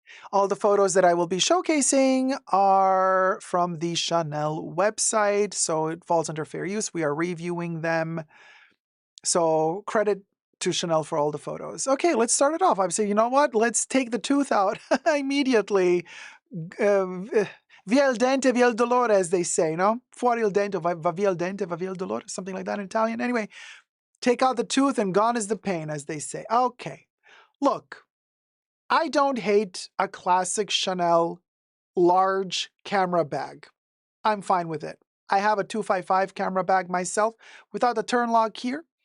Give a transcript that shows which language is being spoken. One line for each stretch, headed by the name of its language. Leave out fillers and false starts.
English: All the photos that I will be showcasing are from the Chanel website, so it falls under fair use. We are reviewing them. So credit to Chanel for all the photos. Okay, let's start it off. I say, you know what? Let's take the tooth out immediately.
Italian: Via il dente, via il dolore, as they say, no? Fuori il dente, va via il dente, va via il dolore, something like that in Italian.
English: Anyway, take out the tooth and gone is the pain, as they say. Okay, look, I don't hate a classic Chanel large camera bag. I'm fine with it. I have a 255 camera bag myself without the turn lock here.